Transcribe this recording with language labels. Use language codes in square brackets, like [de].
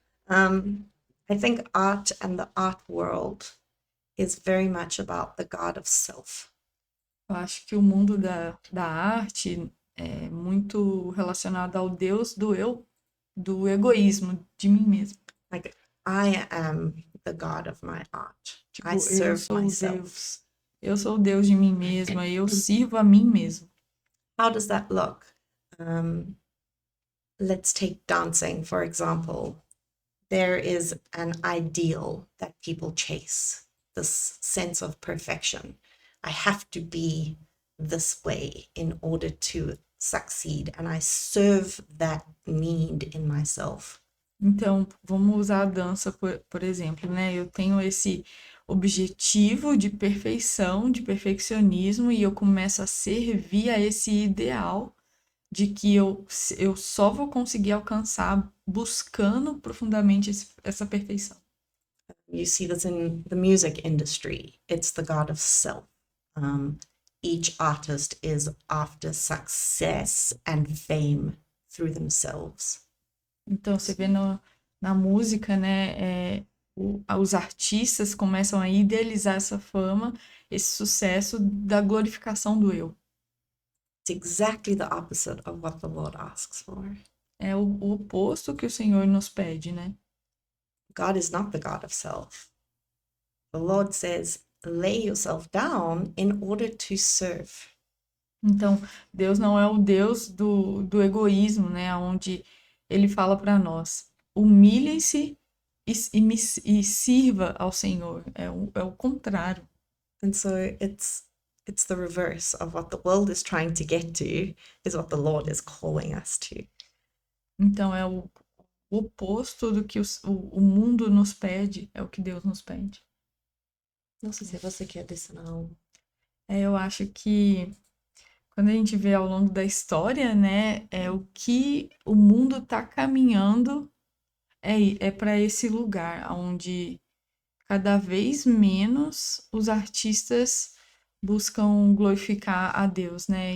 [en] I think art and the art world is very much about the God of self. [pt] Eu acho que o mundo da arte é muito relacionado ao Deus do eu, do egoísmo, de mim mesmo. [en] Like, I am the God of my art. [pt] Tipo, [en] I [pt] eu [en] serve [pt] sou o [en] myself. [pt] Deus. Eu sou o Deus de mim mesma, eu sirvo a mim mesmo. [en] How does that look? Let's take dancing, for example. There is an ideal that people chase, this sense of perfection. I have to be this way in order to succeed, and I serve that need in myself. [pt] Então, vamos usar a dança, por exemplo, né? Eu tenho esse objetivo de perfeição, de perfeccionismo, e eu começo a servir a esse ideal de que eu só vou conseguir alcançar buscando profundamente essa perfeição. [en] You see this in the music industry. It's the God of self. Each artist is after success and fame through themselves. [pt] Então, você vê na música, né? Os artistas começam a idealizar essa fama, esse sucesso da glorificação do eu. [en] It's exactly the opposite of what the Lord asks for. [pt] É o oposto que o Senhor nos pede, né? [en] God is not the God of self. The Lord says, lay yourself down in order to serve. [pt] Então, Deus não é o Deus do egoísmo, né? Onde Ele fala para nós, humilhem-se e sirva ao Senhor. É o contrário. [en] And so it's the reverse of what the world is trying to get to, is what the Lord is calling us to. [pt] Então, é o oposto do que o mundo nos pede, é o que Deus nos pede. Não sei se você quer adicionar algo. Eu acho que quando a gente vê ao longo da história, né, é o que o mundo está caminhando para esse lugar, onde cada vez menos os artistas buscam glorificar a Deus, né?